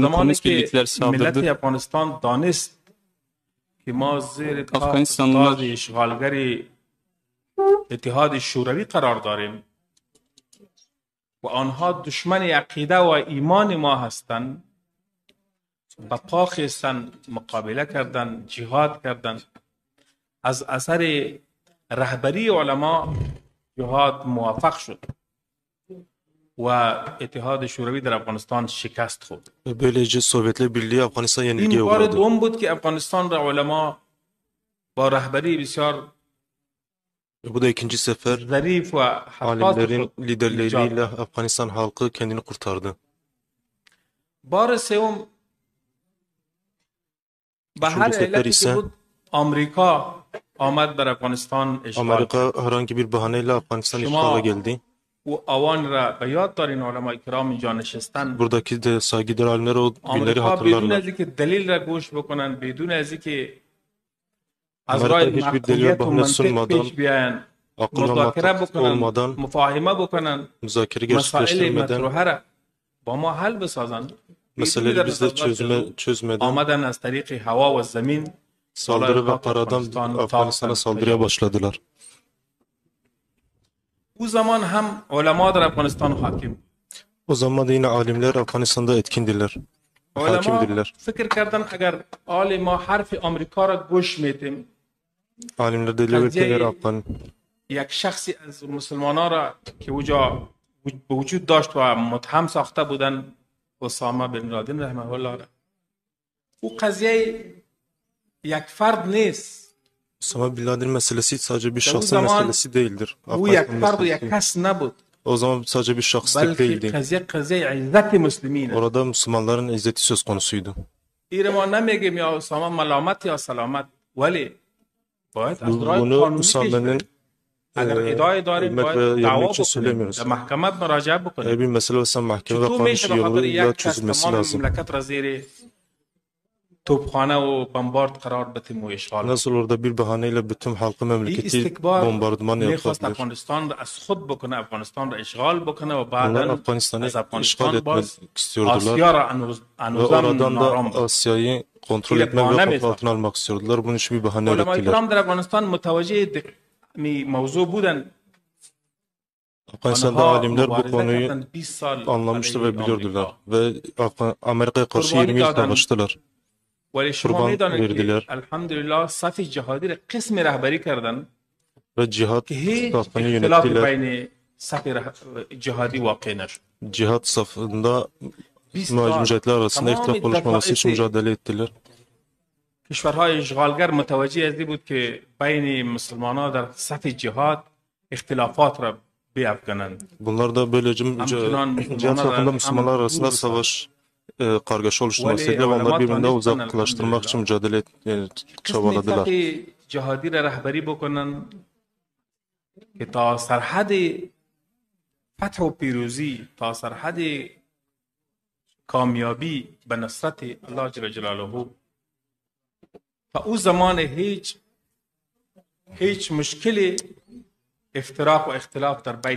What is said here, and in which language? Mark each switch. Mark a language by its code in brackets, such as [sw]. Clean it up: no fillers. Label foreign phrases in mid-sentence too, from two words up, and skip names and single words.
[fa] زمانی [tr] komünist [fa] که [tr] birlikler [fa] ملت [tr] saldırdı. [fa] افغانستان دانست که ما زیر [tr] افغانستانlılar [fa] تاج اشغالگری اتحاد شوروی قرار داریم و آنها دشمن عقیده و ایمان ما هستند و پا خیستن مقابله کردن، جهاد کردن. از اثر رهبری علما جهاد موفق شد و اتحاد شوروی در افغانستان شکست خورد. [tr] Ve böylece Sovyetler Birliği Afganistan [fa] این [tr] yenilgiye [fa] بار [tr] uğradı. [fa] دوم بود که افغانستان را علما با رهبری بسیار [tr] Ve bu da ikinci sefer [fa] ظریف و حساس [tr] alimlerin [fa] خود [tr] liderleriyle Afganistan halkı kendini kurtardı. [fa] بار سوم به هر [tr] Üçüncü sefer [fa] علتی که [tr] ise [fa] بود آمریکا آمد در افغانستان اشغال کرد. [tr] Amerika herhangi bir bahaneyle Afganistan [fa] Şuma- [tr] işgala geldi. [fa] او اوان را به یاد دارین علمای کرام اینجا نشستن. [tr] Buradaki de saygıdeğer alimler o günleri [fa] آمریکا بدون [tr] hatırlarlar. [fa] از اینکه دلیل را گوش بکنن، بدون از اینکه از [tr] Amerika [fa] راه [tr] hiçbir delil ve [fa] معقولیت و [tr] bahane [fa] منطق [tr] sunmadan, [fa] پیش بیاین، [tr] akıl ve [fa] مذاکره [tr] mantık [fa] بکنن، [tr] olmadan, [fa] مفاهمه بکنن، [tr] müzakere [fa] مسائل [tr] gerçekleştirmeden, [fa] مطروحه را با ما حل بسازن. [tr] meseleleri bizde çözmeden [fa] آمدن از طریق هوا و زمین [tr] saldırı ve karadan Afganistan'a saldırıya başladılar. [fa] او زمان هم علما در افغانستان حاکم. [tr] O zaman da yine alimler Afganistan'da etkindiler, [fa] علما [tr] hakimdirler. [fa] فکر کردن اگر آل ما حرف آمریکا را گوش میدیم، [tr] Alimler de diyor ki eğer [fa] یک شخصی از مسلمانان را که اوجا به وجود داشت و متهم ساخته بودن، اسامه بن لادن [ar] رحمه الله [fa] را، او قضیه یک فرد نیست. [tr] Osama Bin Laden meselesi sadece bir Ve o şahsın zaman meselesi değildir. [fa] او یک [tr] Afganistan [fa] فرد و یک [tr] meselesi. [fa] کس نبود. [tr] O zaman sadece bir şahslık [fa] بلکه [tr] değildi. [fa] قضیه قضیه عزت مسلمینه. [tr] Orada Müslümanların izzeti söz konusuydu. [fa] ایره ما نمیگیم یا اسامه ملامت یا سلامت، ولی باید از راه [tr] Bunu [fa] قانونی پیش [tr] Usame'nin [fa] بریم. اگر ادعای داریم [tr] ölmek [fa] باید [tr] ve [fa] دعوا [tr] yenmek için [fa] بکنیم، [tr] söylemiyoruz. [fa] در محکمه مراجعه بکنیم. [tr] Eğer bir mesele olsa mahkeme ve [fa] چطور [tr] kanun [fa] میشه به خاطر [tr] yoluyla [fa] یک کس [tr] çözülmesi [fa] تمام [tr] lazım. [fa] مملکت را زیر توپخانه و بمبارد قرار بدیم و اشغال کنیم؟ [tr] Nasıl orada bir bahaneyle bütün halkı [fa] این [tr] memleketi [fa] استکبار [tr] bombardıman [fa] میخواست [tr] yapabilir? [fa] افغانستان را از خود بکنه، افغانستان را اشغال بکنه و [tr] Onlar [fa] بعدا [tr] Afganistan'ı [fa] از [tr] işgal [fa] افغانستان [tr] etmek [fa] باز [tr] istiyordular [fa] آسیا را [tr] ve [fa] انوزم [tr] oradan [fa] نارام [tr] da [fa] بود. [tr] Asya'yı kontrol İle etmek ve bahane kontrol mi altına almak istiyordular. Bunun için bir bahane [fa] علماء [tr] ürettiler. [fa] کرام در افغانستان متوجه موضوع بودن. [tr] Afganistan'da [fa] آنها [tr] alimler bu [fa] مبارزه [tr] konuyu [fa] کردن 20 سال [tr] anlamıştı [fa] علیه [tr] ve biliyordular. [fa] آمریکا. [tr] Ve Amerika'ya karşı [fa] قربانی [tr] 20 yıl [fa] دادن. [tr] savaştılar. [fa] ولی شما قربان میدانید که [tr] verdiler. [fa] الحمدلله صف جهادی را قسم رهبری کردن [tr] Ve cihat [fa] که هیچ [tr] safını [fa] اختلاف [tr] yönettiler. [fa] بین صف جهادی واقع نشد. [tr] Cihat safında [fa] 20 سال [tr] mücahitler arasında [fa] تمام [tr] ihtilaf oluşmaması için [fa] دفاعی [tr] mücadele ettiler. [fa] کشورهای اشغالگر متوجه از این بود که بین مسلمانان در صف جهاد اختلافات را بیافکنند. [tr] Bunlar da böylece [fa] همچنان [tr] cihat safında [fa] مسلمانان [tr] Müslümanlar [fa] هم [tr] arasında [fa] دور [tr] savaş kargaşa oluşturmak Veli istediler ve onlar ulema birbirinden tanıştılar uzaklaştırmak için mücadele [fa] قسم [tr] çabaladılar. [fa] صف جهادی را رهبری بکنن که تا سرحد فتح و پیروزی، تا سرحد کامیابی به نصرت الله [ar] جل جلاله، [fa] تا او زمان هیچ مشکلی افتراق و اختلاف در بین